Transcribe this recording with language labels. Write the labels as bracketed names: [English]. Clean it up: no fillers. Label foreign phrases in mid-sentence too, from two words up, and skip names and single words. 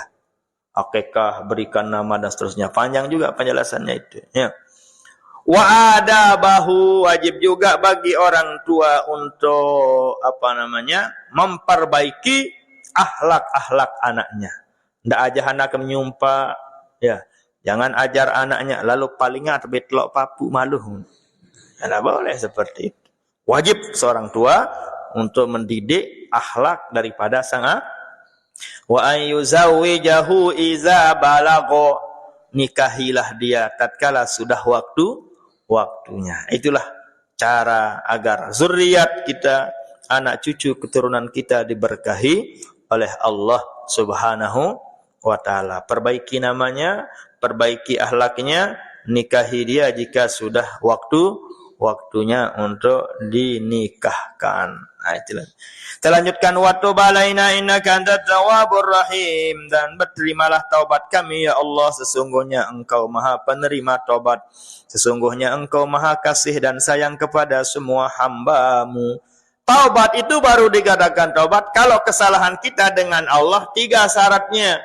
[Indonesian] Akekah, berikan nama dan seterusnya. Panjang juga penjelasannya itu. Ya. [Arabic] Wa adabahu, [Indonesian] wajib juga bagi orang tua untuk memperbaiki akhlak anaknya. Ndak aja anak menyumpah, ya. Jangan ajar anaknya lalu palingat betlok papu maluh. Tidak boleh seperti itu. Wajib seorang tua untuk mendidik akhlak daripada sang anak. [Arabic] Wa ayyuzawwijahu iza balagha, [Indonesian] nikahilah dia tatkala sudah waktunya. Itulah cara agar zuriat kita, anak cucu keturunan kita diberkahi oleh Allah Subhanahu wa taala. Perbaiki namanya, perbaiki akhlaknya, nikahi dia jika sudah waktunya untuk dinikahkan. Nah, itulah. Kita lanjutkan, [Arabic] wa tub alaina innaka antat tawwabur rahim, [Indonesian] dan berterimalah taubat kami ya Allah, sesungguhnya Engkau Maha penerima taubat, sesungguhnya Engkau Maha kasih dan sayang kepada semua hamba-Mu. Taubat itu baru dikatakan taubat kalau kesalahan kita dengan Allah 3 syaratnya.